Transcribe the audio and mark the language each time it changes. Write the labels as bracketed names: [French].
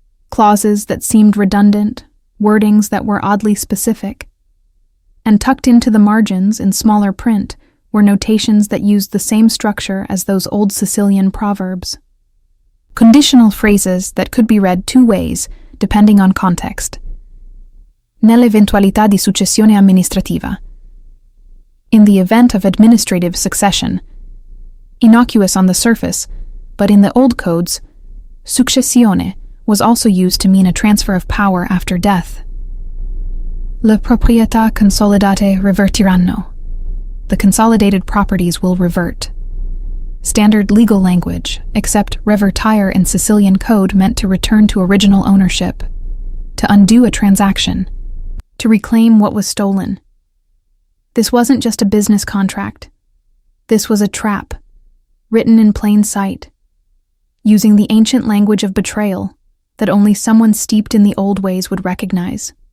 [English] Clauses that seemed redundant, wordings that were oddly specific. And tucked into the margins in smaller print were notations that used the same structure as those old Sicilian proverbs. Conditional phrases that could be read two ways, depending on context. [Italian] Nell'eventualità di successione amministrativa. [English] In the event of administrative succession. Innocuous on the surface, but in the old codes, successione was also used to mean a transfer of power after death. [Italian] Le proprietà consolidate revertiranno. [English] The consolidated properties will revert. Standard legal language, except revertire in Sicilian code meant to return to original ownership, to undo a transaction, to reclaim what was stolen. This wasn't just a business contract. This was a trap, written in plain sight, using the ancient language of betrayal that only someone steeped in the old ways would recognize.